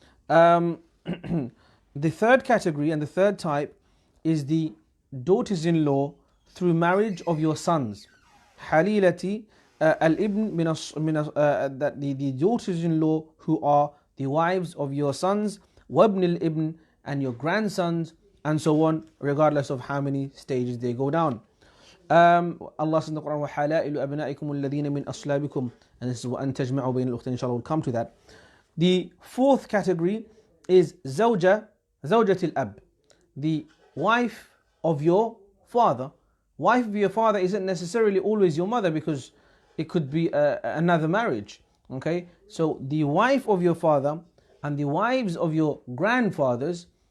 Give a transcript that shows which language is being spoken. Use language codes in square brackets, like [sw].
[en] The third category and the third type is the daughters-in-law through marriage of your sons. Halilati al-ibn that the daughters-in-law who are the wives of your sons, wabn al-ibn, and your grandsons, and so on, regardless of how many stages they go down. Allah says in the Quran, [ar] وَحَلَائِلُ أَبْنَائِكُمُ الَّذِينَ مِنْ أَصْلَابِكُم, [en] and this is [ar] وَأَن تَجْمَعُوا بَيْنَ الْأُخْتَيْنِ. [en] Inshallah, we'll come to that. The fourth category is زوجة الأب, the wife of your father. Wife of your father isn't necessarily always your mother, because it could be another marriage. Okay, so the wife of your father and the wives of your grandfathers,